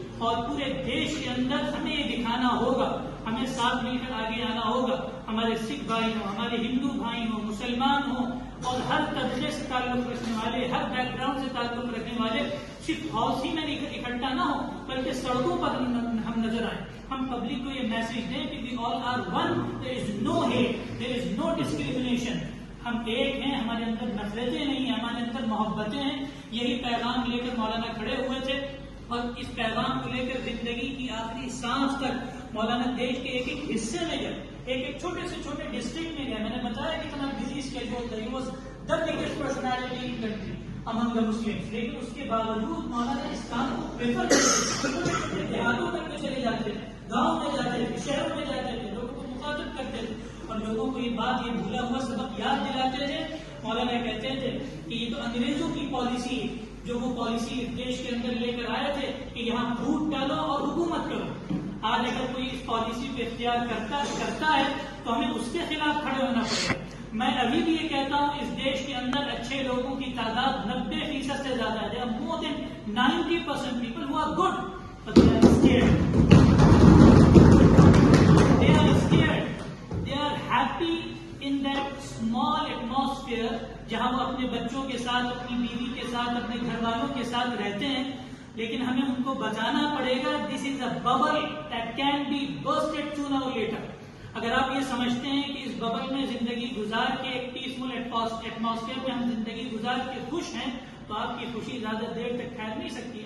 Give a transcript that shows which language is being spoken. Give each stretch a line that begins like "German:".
Urdu: اور پورے دیش کے اندر ہمیں یہ دکھانا ہوگا، ہمیں ساتھ مل کر آگے آنا ہوگا. ہمارے سکھ بھائی ہوں، ہمارے ہندو بھائی ہوں، مسلمان ہوں، اور ہر طبقے سے تعلق رکھنے والے، ہر بیک گراؤنڈ سے تعلق رکھنے والے صرف ہاؤس ہی میں اکٹھا نہ ہو بلکہ سڑکوں پر ہم نظر آئیں. ہم پبلک کو یہ میسج دیں کہ
English: we all are one, there is no hate, there is no discrimination.
Urdu: ہم ایک ہیں، ہمارے اندر نفرتیں نہیں ہیں، ہمارے اندر محبتیں ہیں. یہی پیغام لے کر مولانا کھڑے ہوئے تھے اور اس پیغام کو لے کر زندگی کی آخری سانس تک مولانا دیش کے ایک ایک حصے میں گئے، ایک ایک چھوٹے سے چھوٹے ڈسٹرکٹ میں گئے. میں نے بتایا کہ اتنا بزی اسکیڈول تھا،
English: He was the biggest personality in country among the Muslims.
Urdu: لیکن اس کے باوجود مولانا اس کام کو پریفر کرتے، دیہاتوں تک میں چلے جاتے تھے، گاؤں میں جاتے تھے، شہروں میں جاتے تھے، لوگوں کو مخاطب کرتے تھے اور لوگوں کو یہ بات، یہ بھولا ہوا سبق یاد دلاتے تھے. مولانا کہتے تھے کہ یہ تو انگریزوں کی پالیسی ہے، جو وہ پالیسی دیش کے اندر لے کر آئے تھے کہ یہاں پھوٹ ڈالو اور حکومت کرو. آج اگر کوئی اس پالیسی کو اختیار کرتا ہے تو ہمیں اس کے خلاف کھڑے ہونا پڑے گا. میں ابھی بھی یہ کہتا ہوں اس دیش کے اندر اچھے لوگوں کی تعداد 90% سے زیادہ ہے.
English: There are more than 90% people who are good, but they are scared. They are scared. They are happy in that small atmosphere
Urdu: جہاں وہ اپنے بچوں کے ساتھ, اپنی بیوی کے ساتھ, اپنے گھر والوں کے ساتھ رہتے ہیں, لیکن ہمیں ان کو بتانا پڑے گا
English: this is a bubble that can be bursted sooner or later.
Urdu: اگر آپ یہ سمجھتے ہیں کہ اس ببل میں زندگی گزار کے, ایک پیسفل ایٹماسفیئر میں ہم زندگی گزار کے خوش ہیں, تو آپ کی خوشی زیادہ دیر تک ٹھہر نہیں سکتی.